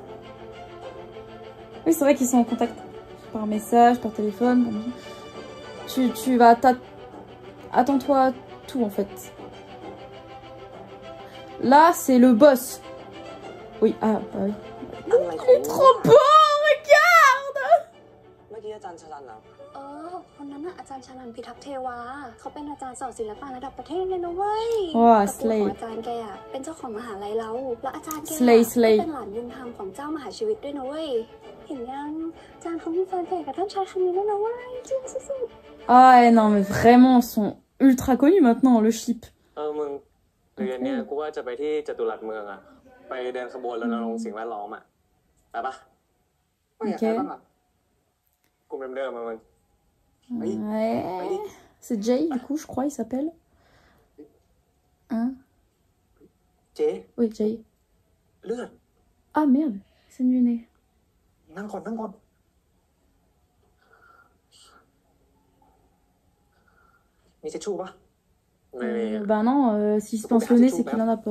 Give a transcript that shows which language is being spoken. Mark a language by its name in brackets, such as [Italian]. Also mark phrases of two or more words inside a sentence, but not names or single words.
[French] Oui, c'est vrai qu'ils sont en contact. Par message, par téléphone. Tu vas... Attends-toi à tout, en fait. Là, c'est le boss. Oui, ah, bah oui. Il est trop beau, regarde. [Thai] คนนั้นน่ะอาจารย์ชลันพิทักษ์เทวาเขาเป็นอาจารย์สอนศิลปะระดับประเทศเลยนะเว้ย ว้า แต่ตัวของอาจารย์แกอ่ะเป็นเจ้าของมหาลัยเราแล้วอาจารย์แกเป็นหลานบุญธรรมของเจ้ามหาชีวิตด้วยนะเว้ยเห็นยังอาจารย์เขามีแฟนเพจกับท่านชายคณินแล้วนะเว้ยจริงสุดๆ [French] Ah non mais vraiment ils sont ultra connus maintenant le ship. [Thai] มึงเดือนนี้กูว่าจะไปที่จตุรัสเมืองอ่ะไปเดินขบวนรณรงค์สิ่งแวดล้อมอ่ะไปปะไม่อยากไปบ้างอ่ะ [French] Ouais. C'est Jay, du coup, je crois, il s'appelle. Hein? Oui, Jay. Ah merde, c'est du nez. Bah non, s'il se pince le nez, c'est qu'il en a pas.